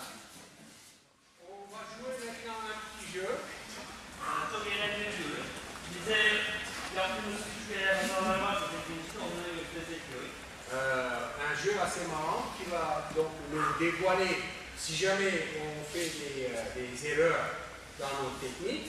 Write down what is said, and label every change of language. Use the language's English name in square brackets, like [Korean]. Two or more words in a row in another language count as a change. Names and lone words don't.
[French] On va jouer maintenant un petit jeu. [Turkish] Çok eğlenceli diyorum. Bize yaptığımız küçük eğer hatalar varsa teknikte onları gösterecek. [French] Un jeu assez marrant qui va donc nous dévoiler si jamais on fait des erreurs dans nos techniques.